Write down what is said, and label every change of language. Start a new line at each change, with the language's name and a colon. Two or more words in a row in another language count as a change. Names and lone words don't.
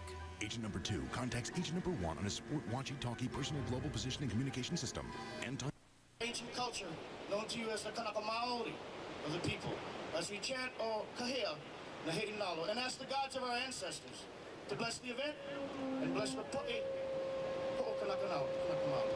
English: Agent number 2 contacts agent number 1 on a sport walkie-talkie personal global positioning communication system. And ancient culture known to you as the Kanaka Maori of the people, as we chant
Hawaiian: O Kahea Nahei Nalo,
English: and ask the gods of our ancestors to bless the event and bless the
Hawaiian: pu'i Ho'o Kanaka Nao, Kanaka Maori.